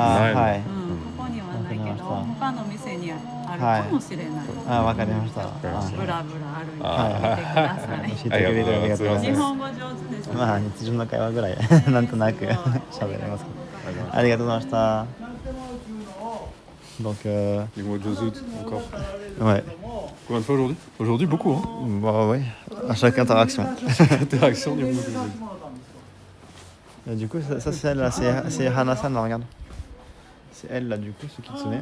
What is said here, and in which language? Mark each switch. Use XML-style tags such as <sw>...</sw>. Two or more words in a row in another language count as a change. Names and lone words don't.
<ja>はい。うん、ここにはないけど、わかりました他の店にあるかもしれない。わかりました。ブラブラ歩いてみてください。教えてくれてありがとうござい日ます。本語上手ですね。まあ日常の会話ぐらいなんとなく喋れます。ありがとうございました。Donc</ja> <fr>Dis-moi deux autres encore. ouais. Combien de fois aujourd'hui Aujourd'hui, beaucoup, hein. Bah ouais. À chaque interaction. Interaction du monde. Et du coup ça c'est elle là, c'est Hana-san là, regarde. C'est elle là du coup ce kitsune.</fr>